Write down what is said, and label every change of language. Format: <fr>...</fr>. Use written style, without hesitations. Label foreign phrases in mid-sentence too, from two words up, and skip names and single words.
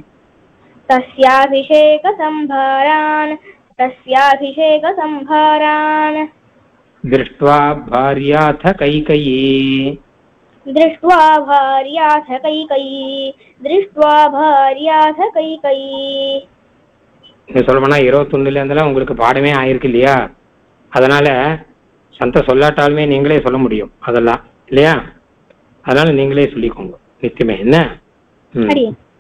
<sa>तस्याभिषेकसम्भारान् दृष्ट्वा भार्याथ कैकयी दृष्ट्वा भार्याथ कैकयी दृष्ट्वा भार्याथ कैकयी</sa> <ta>சொல்லப்போனா 21 இருந்தெல்லாம் உங்களுக்கு பாடமே ஆயிருக்கு இல்லையா? அதனால சந்த சொல்லாட்டாலுமே நீங்களே சொல்ல முடியும் அதெல்லாம் இல்லையா? அதனால நீங்களே சொல்லிக்கோங்க நித்தியமே என்ன.</ta>